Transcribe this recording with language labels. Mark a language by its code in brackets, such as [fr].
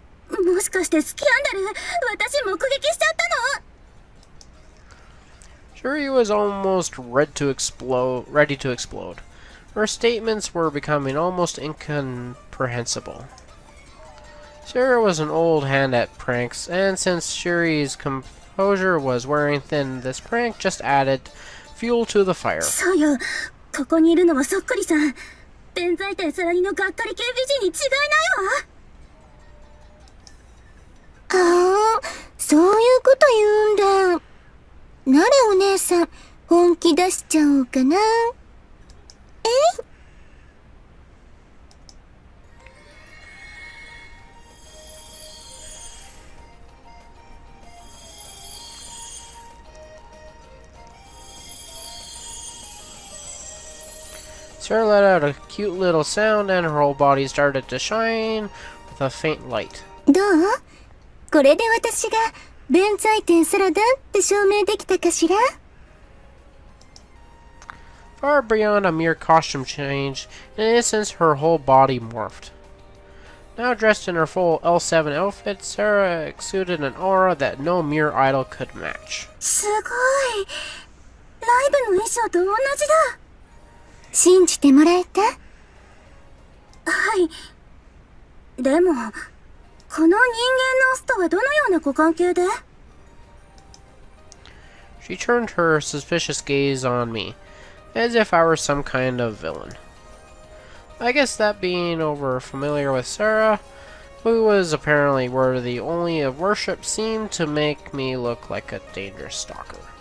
[ja] もしかしてスキャンダル、私目撃しちゃったの？ [en] Shuri was almost ready to explode. Her statements were becoming almost incomprehensible. Sarah was an old hand at pranks, and since Shuri's composure was wearing thin, this prank just added fuel to the fire. [ja] そうよ、ここにいるのはそっくりさん。弁財天サラリのがっかり系美人に違いないわ。ああ、そういうこと言うんだ。ならお姉さん、本気出しちゃおうかな。 [en] Sarah let out a cute little sound and her whole body started to shine with a faint light. [ja] どう？これで私が弁財天サラダって証明できたかしら？ [en] Far beyond a mere costume change, in an instant her whole body morphed. Now dressed in her full L7 outfit, Sarah exuded an aura that no mere idol could match. [ja] すごい。ライブの衣装と同じだ。信じてもらえた？はい。でも、この人間のオスとはどのようなご関係で？ [en] She turned her suspicious gaze on me, as if I were some kind of villain. I guess that being over familiar with Sarah, who was apparently worthy only of worship, seemed to make me look like a dangerous stalker.